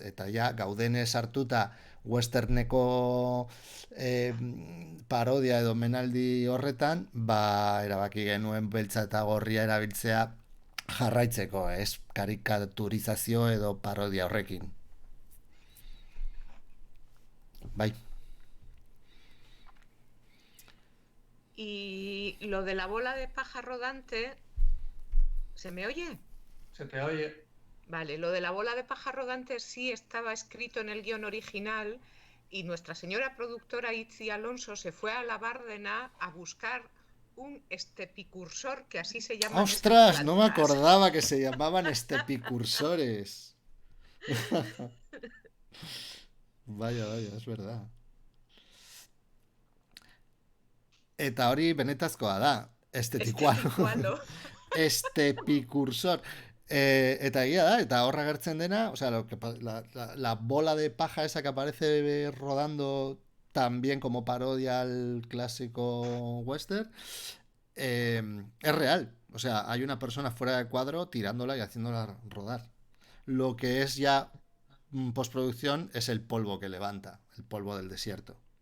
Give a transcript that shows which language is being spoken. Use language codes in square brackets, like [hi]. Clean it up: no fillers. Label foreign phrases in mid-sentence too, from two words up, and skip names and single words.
[eu] Eta ja gaudene sartuta westerneko parodia edo menaldi horretan, erabaki genuen beltza eta gorria erabiltzea jarraitzeko, ez? Karikaturizazio edo parodia horrekin. Bai. [es] Y lo de la bola de paja rodante, ¿se me oye? Se te oye. Vale, lo de la bola de paja rodante sí estaba escrito en el guión original y nuestra señora productora Itzi Alonso se fue a la Bárdena a buscar un estepicursor, que así se llama. ¡Ostras! No me acordaba que se llamaban estepicursores. Vaya, es verdad. [eu] Eta hori benetazkoa da. Esteticualo. Estepicursor. Eta egia da, eta horra agertzen dena, [es] o sea, la bola de paja esa que aparece rodando también como parodia al clásico western, es real. O sea, hay una persona fuera de cuadro tirándola y haciéndola rodar. Lo que es ya postproducción es el polvo que levanta, el polvo del desierto.